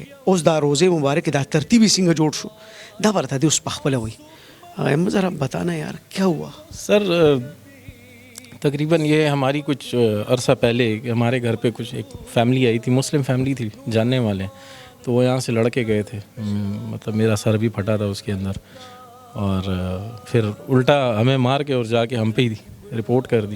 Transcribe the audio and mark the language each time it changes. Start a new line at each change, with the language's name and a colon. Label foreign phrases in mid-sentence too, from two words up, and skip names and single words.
Pashto: اوس دا روزه مبارک دا ترتیبی څنګه جوړ شو دا ورته دی اوس پخپل وای.
Urdu: احمد ذرا بتانا یار کیا ہوا؟ سر تقریباً یہ ہماری کچھ عرصہ پہلے ہمارے گھر پہ کچھ ایک فیملی آئی تھی, مسلم فیملی تھی جاننے والے, تو وہ یہاں سے لڑکے گئے تھے. مطلب میرا سر بھی پھٹا تھا اس کے اندر, اور پھر الٹا ہمیں مار کے اور جا کے ہم پہ ہی رپورٹ کر دی.